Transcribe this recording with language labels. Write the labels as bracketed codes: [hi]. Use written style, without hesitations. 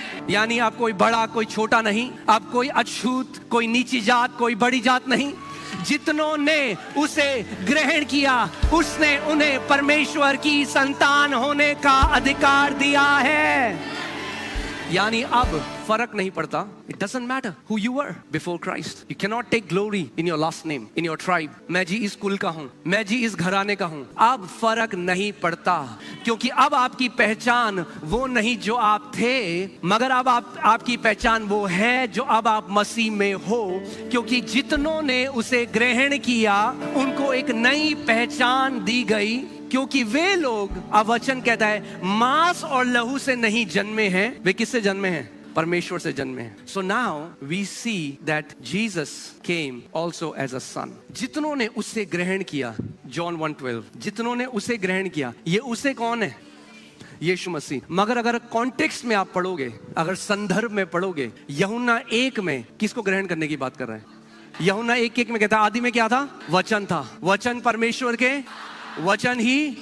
[hi] यानी आप कोई बड़ा कोई छोटा नहीं, आप कोई अछूत कोई नीची जात कोई बड़ी जात नहीं। जितनों ने उसे ग्रहण किया उसने उन्हें परमेश्वर की संतान होने का अधिकार दिया है। यानी अब फर्क नहीं पड़ता, [en] it doesn't matter who you were before Christ. You cannot take glory in your last name, in your tribe. [hi] मैं जी इस कुल का हूँ, मैं जी इस घराने का हूँ। अब फर्क नहीं पड़ता, क्योंकि अब आपकी पहचान वो नहीं जो आप थे, मगर अब आपकी पहचान वो है जो अब आप मसीह में हो। क्योंकि जितनों ने उसे ग्रहण किया उनको एक नई पहचान दी गई, क्योंकि वे लोग, अब वचन कहता है, मांस और लहू से नहीं जन्मे हैं। वे किससे जन्मे हैं? परमेश्वर से जन्मे हैं। [en] So now we see that Jesus came also as a son. [hi] जितनों ने उसे ग्रहण किया, John 1:12, जितनों ने उसे ग्रहण किया, ये उसे कौन है? यीशु मसीह। मगर अगर कॉन्टेक्स्ट में आप पढ़ोगे, अगर संदर्भ में पढ़ोगे, यूहन्ना 1 में किसको ग्रहण करने की बात कर रहे हैं? यूहन्ना 1:1 में कहता है आदि में क्या था? वचन था, वचन परमेश्वर के वचन ही।